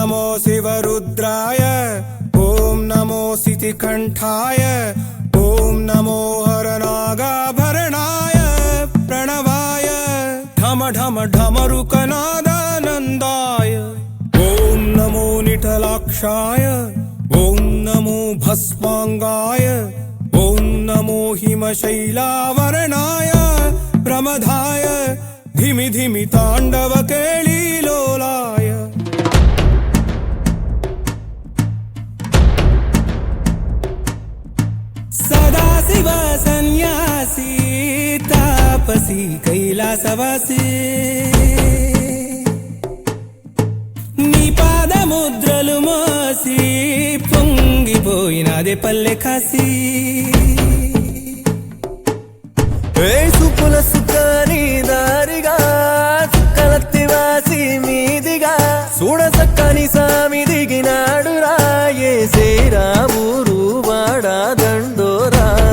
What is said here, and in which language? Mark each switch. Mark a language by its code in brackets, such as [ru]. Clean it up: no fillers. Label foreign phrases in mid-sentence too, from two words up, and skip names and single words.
[sa] शिवरुद्राय ॐ नमो सितिकण्ठाय ॐ नमो हरनागाभरणाय प्रणवाय ढम ढम ढमरुकनादानन्दाय ॐ नमो निटलाक्षाय ॐ नमो भस्मांगाय ॐ नमो हिमशैलावरणाय प्रमदाय धिमि धिमि ताण्डव केळीलोलाय सदाशिव सन्यासी तापसी कैलासवासी [te] నీ పాదముద్రలు మోసి పొంగిపోయినదే పల్లె కాసి సుపుల సుఖాని దారిగా సుక్కలత్తి వాసి మీదిగా చూడ సక్కని సామి దిగినాడు రాయే శ్రీరామురు వాడా దండోరా